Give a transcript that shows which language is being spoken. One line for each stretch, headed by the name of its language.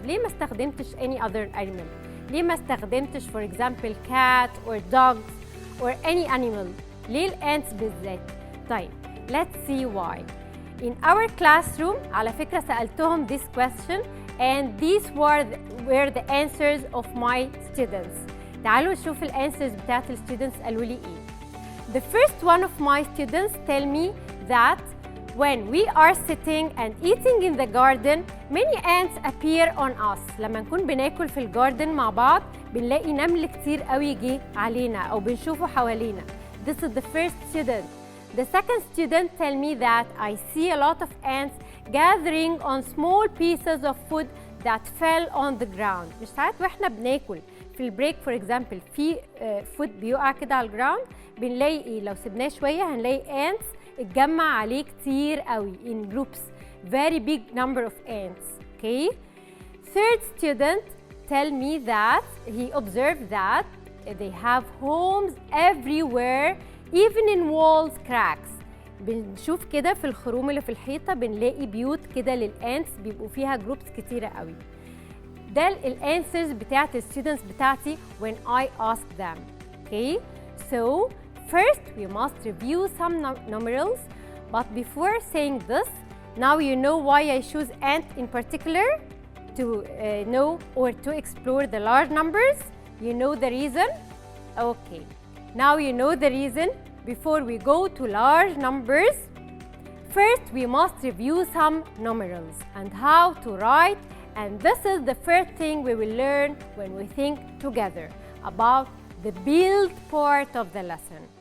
Arabic: ليه ما استخدمتش
English: any other animal? ليه ما استخدمتش for example cat or dogs or any animal?
Arabic: ليه الants بالذات؟ طيب
English: let's see why. In our classroom
Arabic: على فكرة
English: سألتهم this question and these were the answers of my students.
Arabic: تعالوا نشوف الانسرز بتاعت students قالوا لي ايه.
English: The first one of my students tell me that when we are sitting and eating in the garden, many ants appear on us.
Arabic: لما نكون بناكل في الجاردن مع بعض بنلاقي نمل كتير قوي جه علينا أو بنشوفه حوالينا.
English: This is the first student. The second student tell me that I see a lot of ants gathering on small pieces of food that fell on the ground.
Arabic: مش ساعات واحنا بناكل في البريك
English: for example
Arabic: في فود بيقع كده على الجراوند بنلاقي ايه؟ لو سيبناه شويه هنلاقي ants اتجمع عليه كتير قوي
English: in groups. Very big number of ants. Okay. Third student tell me that he observed that they have homes everywhere, even in walls cracks.
Arabic: بنشوف كده في الخروم اللي في الحيطة بنلاقي بيوت كده للانتس بيبقوا فيها جروبس كتيرة قوي. ده الانسرز بتاعت الستودنتس بتاعتي
English: when I ask them. Okay, so first we must review some numerals, but before saying this, now you know why I choose ant in particular to know or to explore the large numbers. You know the reason? Okay, now you know the reason. Before we go to large numbers, first we must review some numerals and how to write, and this is the first thing we will learn when we think together about the build part of the lesson.